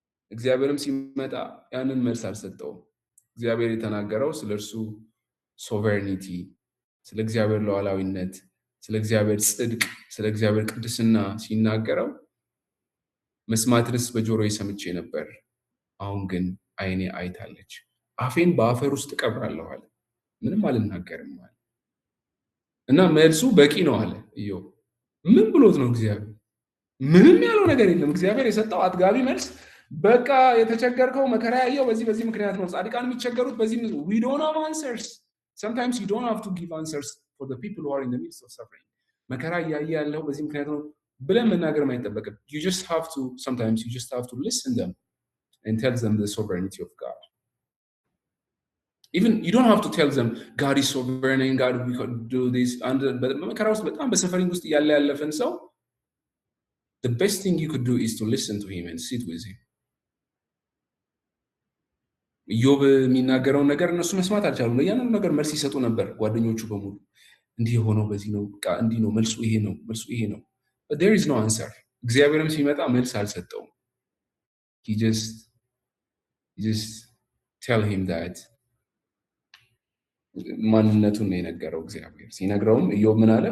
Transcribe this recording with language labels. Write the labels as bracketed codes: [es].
[am] እግዚአብሔርም ሲመጣ ያንን መልስ አልሰጠውም። እግዚአብሔር የተናገረው ስለርሱ ሶቨርኒቲ፣ ስለ እግዚአብሔር ሉዓላዊነት፣ ስለ እግዚአብሔር ጽድቅ፣ ስለ እግዚአብሔር ቅድስና ሲናገረው መስማትንስ በጆሮዬ ሰምቼ ነበር፣ አሁን ግን ዓይኔ አይታለች። አፌን በአፈር ውስጥ እቀብራለሁ አለ፣ ምንም አልናገርም አለ። እና መልሱ በቂ ነው አለ ኢዮብ። ምን ብሎት ነው እግዚአብሔር? ምንም ያለው ነገር የለም። እግዚአብሔር የሰጠው አጥጋቢ መልስ፣ በቃ የተቸገርከው መከራ ያየው በዚህ ምክንያት ነው። ጻድቃን የሚቸገሩት በዚህ [en] we don't have answers. Sometimes you don't have to give answers for the people who are in the midst of suffering. [am] መከራ ያያለው በዚህ ምክንያት ነው ብለን መናገር አይጠበቅም። [en] Sometimes you just have to listen them and tell them the sovereignty of God. Even you don't have to tell them God is sovereign and God we could do this. And [am] መከራ ውስጥ በጣም በሰፈሪንግ ውስጥ ያለፈን ሰው [en] the best thing you could do is to listen to him and sit with him. [am] ኢዮብ የሚናገረውን ነገር እነሱ መስማት አልቻሉም። ለያንኑ ነገር መልስ ይሰጡ ነበር ጓደኞቹ በሙሉ። እንዲህ የሆነው በዚህ ነው፣ በቃ እንዲህ ነው፣ መልሱ ይሄ ነው። [en] But there is no answer. [am] እግዚአብሔርም ሲመጣ መልስ አልሰጠውም። [en] He just tell him that [am] ማንነቱን ነው የነገረው። እግዚአብሔር ሲነግረውም ኢዮብ ምን አለ?